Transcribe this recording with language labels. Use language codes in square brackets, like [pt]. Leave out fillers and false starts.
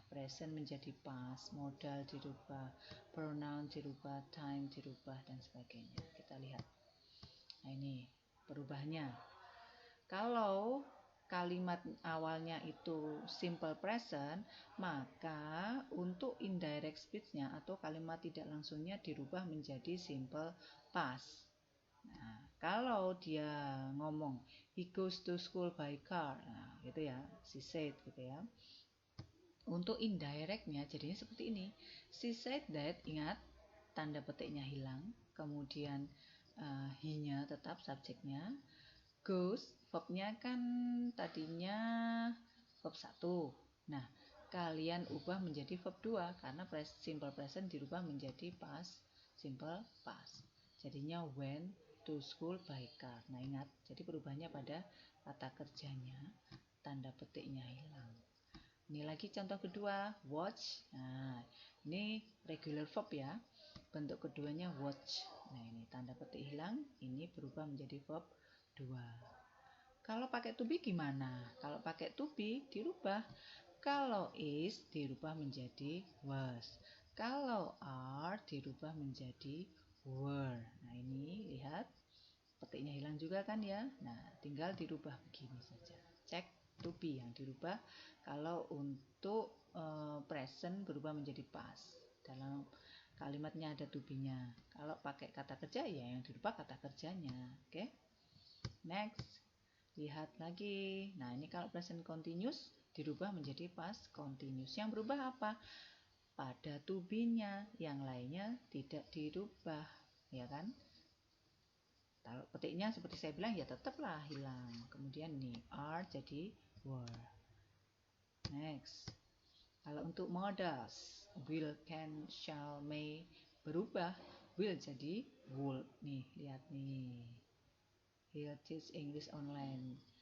[id] Present menjadi past, modal dirubah, pronoun dirubah, time dirubah dan sebagainya. Kita lihat. Nah ini perubahannya. Kalau kalimat awalnya itu simple present, maka untuk indirect speech-nya atau kalimat tidak langsungnya dirubah menjadi simple past. Nah, kalau dia ngomong [en] he goes to school by car, [id] nah gitu ya, [en] she said [id] gitu ya. Untuk indirect-nya jadinya seperti ini. [en] She said that, [id] ingat tanda petiknya hilang, kemudian he-nya tetap subjeknya. Goes, verb-nya kan tadinya verb 1. Nah, kalian ubah menjadi verb 2 karena simple present dirubah menjadi past simple past. Jadinya [en] went to school by car. [id] Nah, ingat, jadi perubahannya pada kata kerjanya, tanda petiknya hilang. Ini lagi contoh kedua, watch. Nah, ini regular verb ya. Bentuk keduanya watch. Nah, ini tanda petik hilang, ini berubah menjadi verb 2. Kalau pakai to be gimana? Kalau pakai to be dirubah. Kalau is dirubah menjadi was. Kalau are dirubah menjadi were. Nah ini lihat, petiknya hilang juga kan ya. Nah tinggal dirubah begini saja. Cek to be yang dirubah. Kalau untuk present berubah menjadi past. Dalam kalimatnya ada to be-nya. Kalau pakai kata kerja ya yang dirubah kata kerjanya. Oke. Next. Lihat lagi. Nah, ini kalau present continuous dirubah menjadi past continuous. Yang berubah apa? Pada to be-nya, yang lainnya tidak dirubah, ya kan? Kalau petiknya seperti saya bilang ya tetaplah hilang. Kemudian nih are jadi were. Next. Kalau untuk modals, will, can, shall, may berubah, will jadi would. Nih, lihat nih. [en] He'll teach English online.